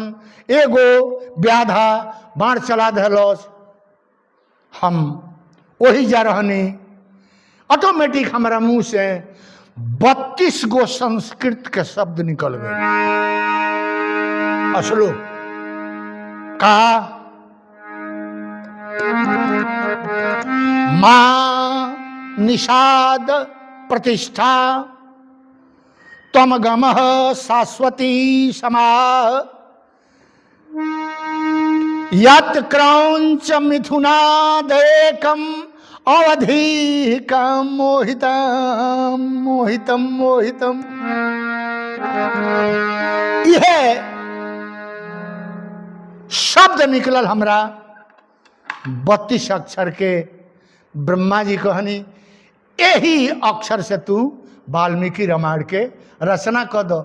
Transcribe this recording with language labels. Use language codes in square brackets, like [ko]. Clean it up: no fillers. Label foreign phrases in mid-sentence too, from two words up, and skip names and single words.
[bho] एगो व्याधा बाण चला दिलस, हम वही जा रहनी। ऑटोमेटिक हमारा मुंह से 32 गो संस्कृत के शब्द निकल गए। [sa] असलो का मां निषाद प्रतिष्ठा तम गमः शाश्वती समा यत् क्रौंच मिथुनादेकम अवधिकम मोहितम मोहितम मोहितम। [bho] यह शब्द निकलल हमरा 32 अक्षर के। ब्रह्मा जी कहनी यही अक्षर से तू वाल्मीकि रामायण के रचना कर दो।